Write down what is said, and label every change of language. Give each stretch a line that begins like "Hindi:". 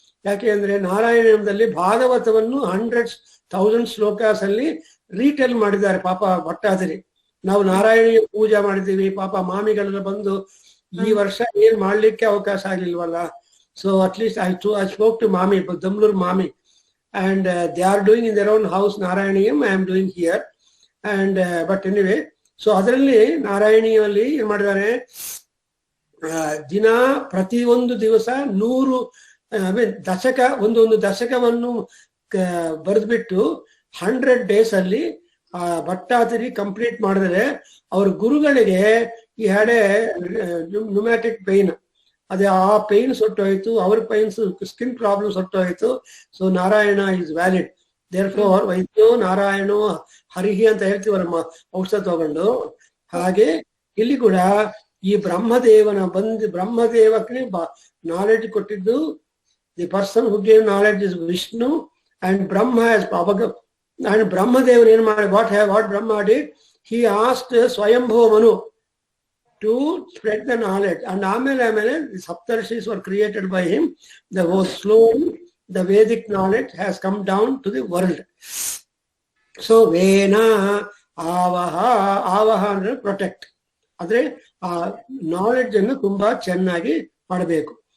Kannada: ಯಾಕೆ ಅಂದ್ರೆ ನಾರಾಯಣೀಯಂದಲ್ಲಿ ಭಾಗವತವನ್ನು 100,000 ಶ್ಲೋಕಾಸ್ ಅಲ್ಲಿ ರೀಟೇಲ್ ಮಾಡಿದ್ದಾರೆ ಪಾಪ ಭಟ್ಟಾದಿರಿ. ನಾವು ನಾರಾಯಣೀಯ ಪೂಜೆ ಮಾಡಿದ್ದೀವಿ, ಪಾಪ ಮಾಮಿಗಳೆಲ್ಲ ಬಂದು ಈ ವರ್ಷ ಏನ್ ಮಾಡ್ಲಿಕ್ಕೆ ಅವಕಾಶ ಆಗ್ಲಿಲ್ವಲ್ಲ. So
English: at least I spoke to mami,
Kannada: ದಮ್ಲೂರ್ Mami,
English: and they are doing in their own house Narayaniyam, I am doing here. And but anyway, so
Kannada: ಅದರಲ್ಲಿ ನಾರಾಯಣಿಯಲ್ಲಿ ಏನು ಮಾಡಿದ್ದಾರೆ, ದಿನ ಪ್ರತಿಯೊಂದು ದಿವಸ 100 ದಶಕ ಒಂದೊಂದು ದಶಕವನ್ನು ಬರೆದ್ಬಿಟ್ಟು
English: 100 days
Kannada: ಅಲ್ಲಿ ಭಟ್ಟಾಚಾರಿ ಕಂಪ್ಲೀಟ್ ಮಾಡಿದ್ರೆ ಅವ್ರ ಗುರುಗಳಿಗೆ ಈ ಹಡೆ ನ್ಯೂಮ್ಯಾಟಿಕ್ ಪೇನ್, ಅದೇ ಆ ಪೇನ್ ಸೊಟ್ಟೋಯ್ತು, ಅವ್ರ pains skin problem ಸೊಟ್ಟೋಯ್ತು.
English: So Narayana is valid. Therefore
Sanskrit: ವೈದ್ಯೋ ನಾರಾಯಣೋ ಹರಿಹಿ
Kannada: ಅಂತ ಹೇಳ್ತೀವಲ್ಲ ಔಷಧ ತಗೊಂಡು, ಹಾಗೆ ಇಲ್ಲಿ ಕೂಡ ಈ ಬ್ರಹ್ಮದೇವಕ್ಕೆ ನಾಲೆಡ್ಜ್ ಕೊಟ್ಟಿದ್ದು
English: the person who gave knowledge is Vishnu and Brahma has and Brahmadevan
Kannada: ಏನು ಮಾಡಿ
English: what Brahma did, he asked Swayambhuva Manu to spread the knowledge, and ಆಮೇಲೆ the Saptarshis were created by him. The whole slowly the Vedic knowledge has come down to the world.
Kannada: So Vena Avaha ಅಂದ್ರೆ protect, ಆದ್ರೆ ಆ knowledge ಅನ್ನು ತುಂಬಾ ಚೆನ್ನಾಗಿ ಮಾಡಬೇಕು.